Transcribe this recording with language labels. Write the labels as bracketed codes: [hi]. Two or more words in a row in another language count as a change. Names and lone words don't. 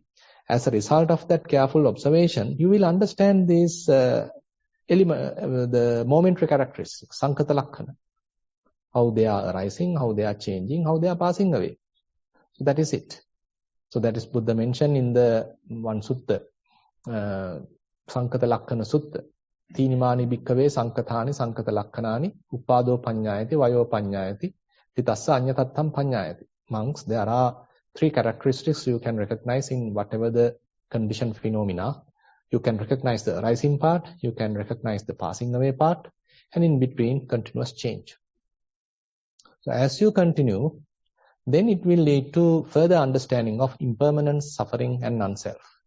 [en] As a result of that careful observation, you will understand these the momentary characteristics, [pi] Sankata Lakkana. [en] How they are arising, how they are changing, how they are passing away. So that is it. So that is Buddha mentioned in the one sutta, Sankata Lakkana Sutta. [pi] Tinimani bhikkave sankatani sankata lakkanani uppado panyayati vayo panyayati titassa anyatattam panyayati. [en] Monks, there are three characteristics you can recognize in whatever the condition phenomena. You can recognize the arising part, you can recognize the passing away part, and in between continuous change. So as you continue, then it will lead to further understanding of impermanence, suffering, and non-self.